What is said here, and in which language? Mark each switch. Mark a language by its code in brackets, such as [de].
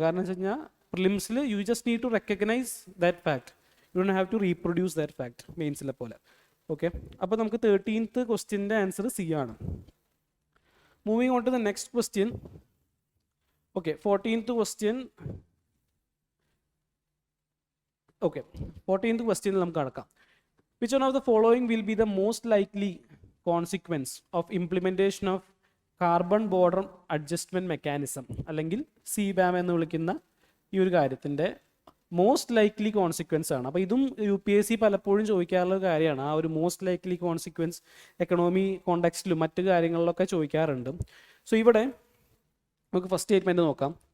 [ml] കാരണം വെച്ച് കഴിഞ്ഞാൽ പ്രിലിംസിൽ [en] you just need to recognise that fact, you don't have to reproduce that fact [ml] മെയിൻസിലെ പോലെ. Okay, അപ്പോൾ നമുക്ക് 13th ക്വസ്റ്റ്യൻ്റെ ആൻസർ സി ആണ്. [en] Moving on to the next question. Okay, 14th question. [ml] Okay, 14th ക്വസ്റ്റ്യനിൽ നമുക്ക് കടക്കാം. [en] Which one of the following will be the most likely consequence of implementation of carbon border adjustment mechanism [ml] അല്ലെങ്കിൽ CBAM എന്ന് വിളിക്കുന്ന ഈ ഒരു കാര്യത്തിൻ്റെ [en] Most likely consequence ആണ്. [ml] അപ്പോൾ ഇതും UPSC പലപ്പോഴും ചോദിക്കാറുള്ള കാര്യമാണ്. ആ ഒരു മോസ്റ്റ് ലൈക്ലി കോൺസിക്വൻസ് എക്കണോമി കോണ്ടെക്സ്റ്റിലും മറ്റു കാര്യങ്ങളിലൊക്കെ ചോദിക്കാറുണ്ട്. സോ ഇവിടെ നമുക്ക് ഫസ്റ്റ് സ്റ്റേറ്റ്മെൻറ്റ് നോക്കാം.